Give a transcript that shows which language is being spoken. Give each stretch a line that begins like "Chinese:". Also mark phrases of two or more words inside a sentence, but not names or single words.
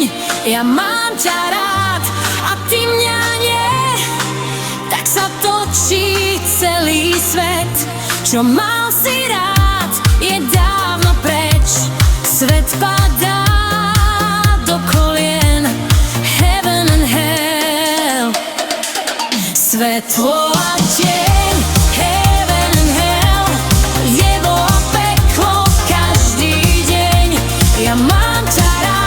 Slovak: Ja mám ťa rád a ty mňa nie, tak sa točí celý svet. Čo mal si rád, je dávno preč. Svet padá do kolien,
English: heaven and hell.
Slovak: Svetlo a tieň,
English: heaven and hell,
Slovak: nebo a peklo každý deň. Ja mám ťa